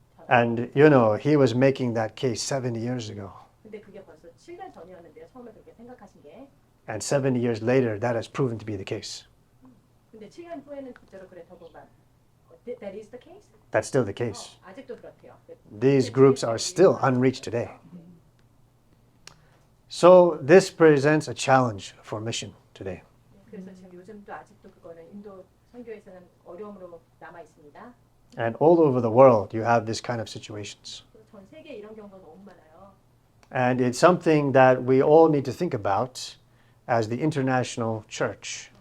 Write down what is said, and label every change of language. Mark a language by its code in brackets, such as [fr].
[en] And you know, he was making that case 70 years ago. [ko] 근데 그게 벌써 7년 전이었는데요. 처음에 그렇게 생각하신 게. [en] And 70 years later, that has proven to be the case. [ko] 근데 7년 후에는 진짜로 그랬다고 말. [en] That is the case? That's still the case. [ko] 아직도 그렇대요. [en] These groups are still unreached today. So this presents a challenge for mission today. [ko] 그래서 지금 요즘도 아직도 그거는 인도 선교에서는 어려움으로 남아 있습니다. [en] And all over the world, you have this kind of situations. [ko] 전 세계에 이런 경우가 너무 많아요. [en] And it's something that we all need to think about as the international church,